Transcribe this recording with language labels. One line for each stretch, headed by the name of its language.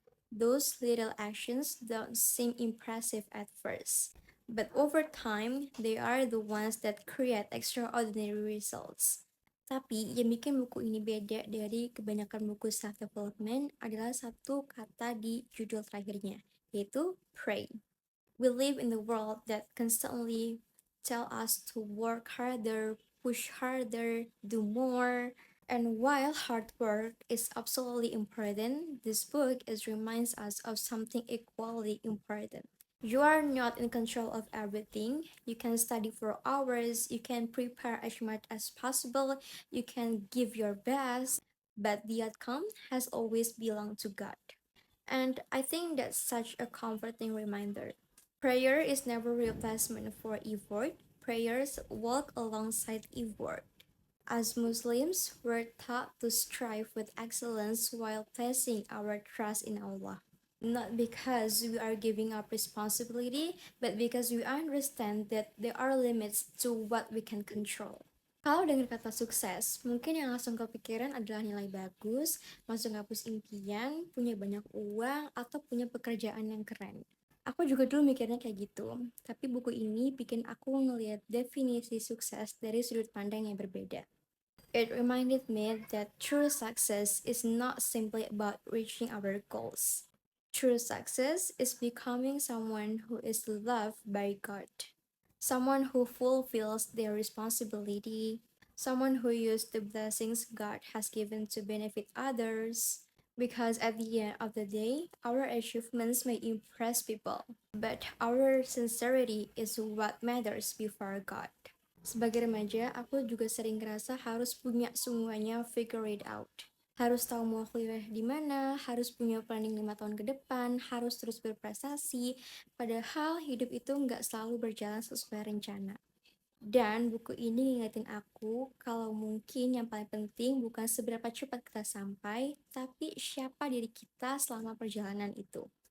English: Those little actions don't seem impressive at first, but over time, they are the ones that create extraordinary results.
Indonesian: Tapi yang bikin buku ini beda dari kebanyakan buku self-development adalah satu kata di judul terakhirnya, yaitu pray.
English: We live in a world that constantly tell us to work harder, push harder, do more. And while hard work is absolutely important, this book is reminds us of something equally important. You are not in control of everything. You can study for hours, you can prepare as much as possible, you can give your best, but the outcome has always belonged to God. And I think that's such a comforting reminder. Prayer is never replacement for effort. Prayers walk alongside effort. As Muslims, we're taught to strive with excellence while placing our trust in Allah. Not because we are giving up responsibility, but because we understand that there are limits to what we can control.
Indonesian: Kalau dengar kata sukses, mungkin yang langsung kepikiran adalah nilai bagus, masuk kampus impian, punya banyak uang, atau punya pekerjaan yang keren. Aku juga dulu mikirnya kayak gitu, tapi buku ini bikin aku ngelihat definisi sukses dari sudut pandang yang berbeda.
English: It reminded me that true success is not simply about reaching our goals. True success is becoming someone who is loved by God, someone who fulfills their responsibility, someone who uses the blessings God has given to benefit others. Because at the end of the day, our achievements may impress people, but our sincerity is what matters before God.
Indonesian: Sebagai remaja, aku juga sering ngerasa harus punya semuanya
English: figure it out.
Indonesian: Harus tahu mau kuliah di mana, harus punya planning 5 tahun ke depan, harus terus berprestasi, padahal hidup itu nggak selalu berjalan sesuai rencana. Dan buku ini ngingetin aku kalau mungkin yang paling penting bukan seberapa cepat kita sampai, tapi siapa diri kita selama perjalanan itu.